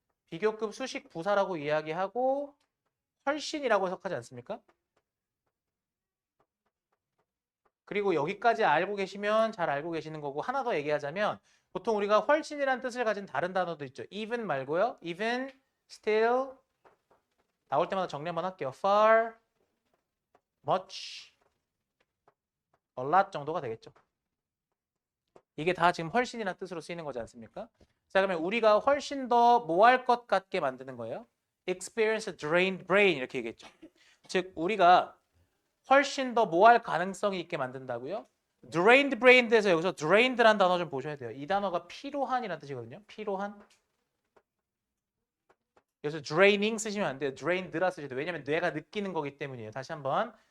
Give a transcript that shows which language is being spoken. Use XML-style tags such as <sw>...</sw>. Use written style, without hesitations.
<ko>비교급 수식 부사라고 이야기하고 훨씬이라고 해석하지 않습니까? 그리고 여기까지 알고 계시면 잘 알고 계시는 거고 하나 더 얘기하자면 보통 우리가 훨씬이라는 뜻을 가진 다른 단어도 있죠. even 말고요. even, still 나올 때마다 정리 한번 할게요.</ko> <en>far, much, a lot</en> <ko>정도가 되겠죠. 이게 다 지금 훨씬이라는 뜻으로 쓰이는 거지 않습니까? 자, 그러면 우리가 훨씬 더 뭐 할 것 같게 만드는 거예요.</ko> <en>experience drained brain</en> <ko>이렇게 얘기했죠. 즉 우리가 훨씬 더 뭐 할 가능성이 있게 만든다고요? drained brain에서 여기서 drained라는 단어 좀 보셔야 돼요. 이 단어가 피로한이라는 뜻이거든요. 피로한. 여기서 draining 쓰시면 안 돼요. drained라 쓰셔야 돼요. 왜냐면 뇌가 느끼는 거기 때문이에요. 다시 한번.</ko>